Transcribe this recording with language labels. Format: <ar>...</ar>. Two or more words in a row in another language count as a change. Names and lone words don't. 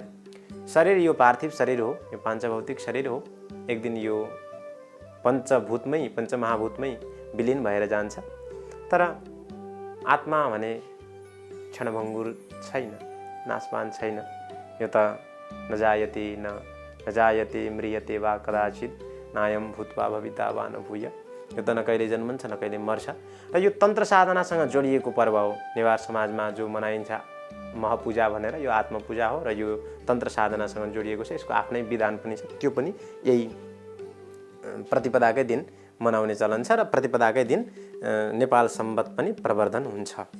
<ne>शरीर यो पार्थिव शरीर हो, यो पाञ्चभौतिक शरीर हो। एक दिन यो पञ्चभूतमै, पञ्चमहाभूतमै विलीन भएर जान्छ। तर आत्मा भने क्षणभङ्गुर छैन, नाशवान छैन। यो त</ne> <sa>नजायते म्रियते वा कदाचित् नायम भूत्वा भविता वा न भूय।</sa> <ne>यो त न कहिले जन्मन्छ न कहिले मर्छ। र यो तन्त्र साधनासँग जोडिएको पर्व हो। नेवार समाजमा जो मनाइन्छ महपूजा भनेर, यो आत्मपूजा हो र यो तन्त्र साधनासँग जोडिएको छ। यसको आफ्नै विधान पनि छ। त्यो पनि यही प्रतिपदाकै दिन मनाउने चलन छ र प्रतिपदाकै दिन नेपाल सम्वत पनि प्रवर्धन हुन्छ।</ne>